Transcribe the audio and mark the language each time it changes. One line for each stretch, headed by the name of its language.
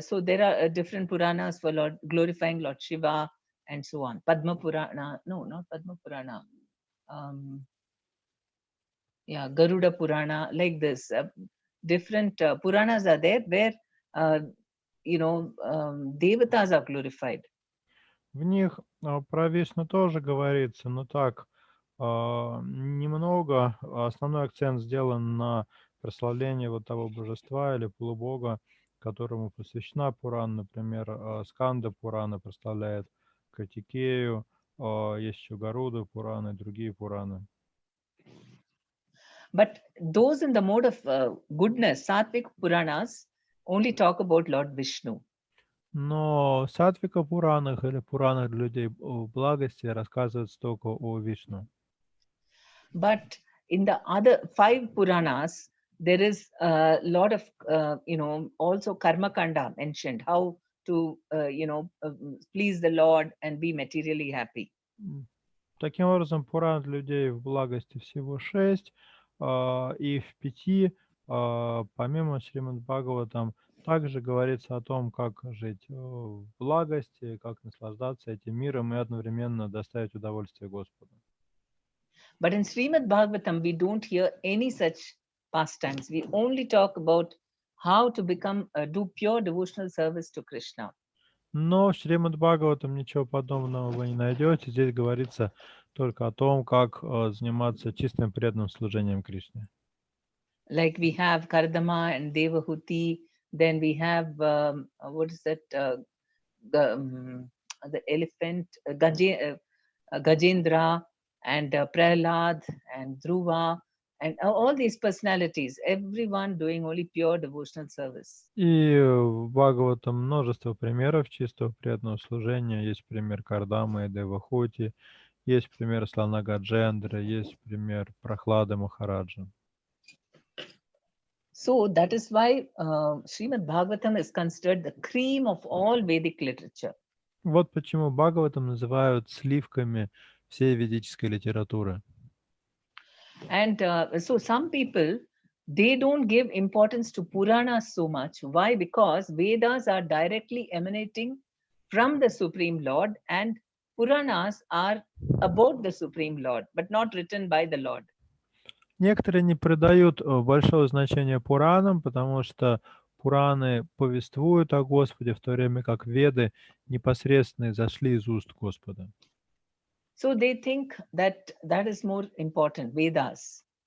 English: So there are different Puranas for Lord glorifying Lord Shiva and so on. Padma Purana, no, not Padma Purana. Yeah, Garuda Purana, like this. Different Puranas are there where devatas are glorified.
Russian: В них про Вишну тоже говорится, но так немного. Основной акцент сделан на прославлении вот того божества или полубога, которому посвящена Пуран. Например, Сканда Пурана прославляет Картикею, есть еще Гаруда Пурана и другие Пураны.
English: But those in the mode of goodness, Sattvic Puranas, only talk about Lord Vishnu.
Russian: Но в Сатвика Пуранах или Пуранах для людей в благости рассказывается только о Вишну.
English: But in the other 5 Puranas, there is a lot of, also Karma Kanda mentioned, how to, please the Lord and be materially happy.
Russian: Таким образом, Пуран для людей в благости всего 6, и в 5, помимо Шримад Бхагаватам, также говорится о том, как жить в благости, как наслаждаться этим миром и одновременно доставить удовольствие Господу.
English: But in Srimad Bhagavatam, we don't hear any such pastimes. We only talk about how to do pure devotional service to Krishna.
Russian: Но в Шримад Бхагаватам ничего подобного вы не найдете. Здесь говорится только о том, как заниматься чистым преданным служением Кришне.
English: Like we have Kardama and Devahuti, then we have, what is that, the elephant, Gajendra, and Prahlad, and Dhruva, and all these personalities, everyone doing only pure devotional service.
Russian: И в Бхагаватам множество примеров чистого преданного служения. Есть пример Кардамы и Девахути, есть пример слона Гаджендры, есть пример Прохлады Махараджа.
English: So that is why Srimad Bhagavatam is considered the cream of all Vedic literature.
Russian: Вот почему Бхагаватам называют сливками всей ведической литературы.
English: And so some people, they don't give importance to Puranas so much. Why? Because Vedas are directly emanating from the Supreme Lord, and Puranas are about the Supreme Lord, but not written by the Lord.
Russian: Некоторые не придают большого значения Пуранам, потому что Пураны повествуют о Господе, в то время как Веды непосредственно изошли из уст Господа.
English: So they think that is more important, Vedas.